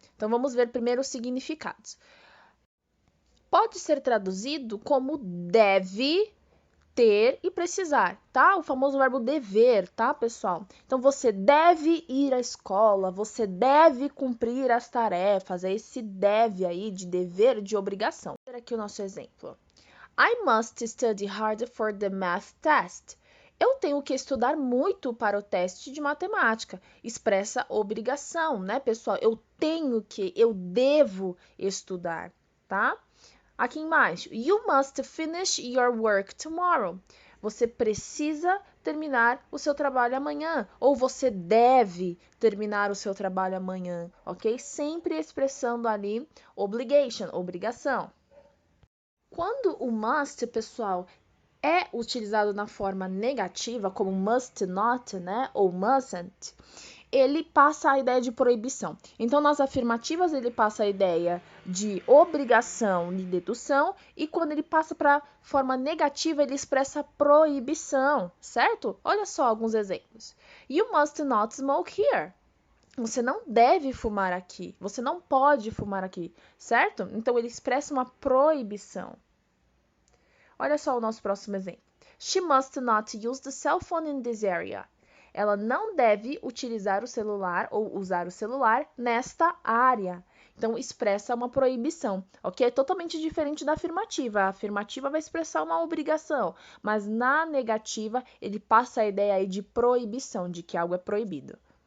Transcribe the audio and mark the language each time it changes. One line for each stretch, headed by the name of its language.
Portuguese: Então, vamos ver primeiro os significados. Pode ser traduzido como deve ter e precisar, tá? O famoso verbo dever, tá, pessoal? Então, você deve ir à escola, você deve cumprir as tarefas, é esse deve aí de dever, de obrigação. Vou ver aqui o nosso exemplo.
English: I must study hard for the math test.
Portuguese: Eu tenho que estudar muito para o teste de matemática. Expressa obrigação, né, pessoal? Eu devo estudar, tá? Aqui embaixo,
English: you must finish your work tomorrow.
Portuguese: Você precisa terminar o seu trabalho amanhã, ou você deve terminar o seu trabalho amanhã, ok? Sempre expressando ali obligation, obrigação. Quando o must, pessoal, é utilizado na forma negativa, como must not, né, ou mustn't, ele passa a ideia de proibição. Então, nas afirmativas, ele passa a ideia de obrigação, de dedução, e quando ele passa para a forma negativa, ele expressa proibição, certo? Olha só alguns exemplos.
English: You must not smoke here.
Portuguese: Você não deve fumar aqui. Você não pode fumar aqui, certo? Então, ele expressa uma proibição. Olha só o nosso próximo exemplo.
English: She must not use the cell phone in this area.
Portuguese: Ela não deve utilizar o celular ou usar o celular nesta área. Então, expressa uma proibição, ok? É totalmente diferente da afirmativa. A afirmativa vai expressar uma obrigação, mas na negativa, ele passa a ideia aí de proibição, de que algo é proibido.